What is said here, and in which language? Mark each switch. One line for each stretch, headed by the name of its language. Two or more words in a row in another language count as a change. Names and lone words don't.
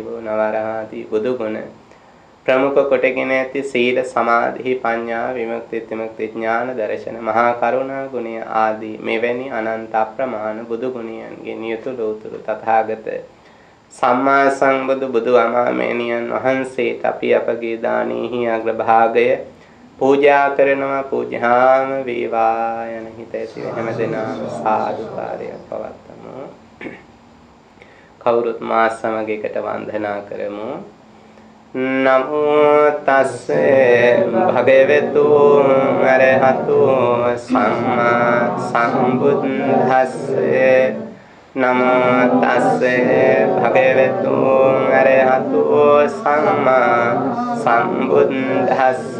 Sinhala: නවරහදී බුදු ගුණ ප්‍රමුඛ කොටගෙන ඇති සීල සමාධි ප්‍රඥා විමුක්ති ත්‍රිමුක්ති ඥාන දර්ශන මහා කරුණා ගුණය ආදී මෙවැනි අනන්ත අප්‍රමාණ බුදු ගුණයන්ගෙන් යුතු ලෝතුරු තථාගත සම්මා සම්බුදු බුදු අමාමේනියන් වහන්සේට අපි අපගේ දානෙහි අග්‍රභාගය පූජා කරනවා. පූජාම වේවා යන හිත ඇති හැමදෙනාම සාදුකාරයක් පවත්වමු. කවුරුත් මා සමග එකට වන්දනා කරමු.
Pali: නමෝ තස්ස භගවතු අරහතෝ සම්මා සම්බුද්දස්ස. නමෝ තස්ස භගවතු අරහතෝ සම්මා සම්බුද්දස්ස.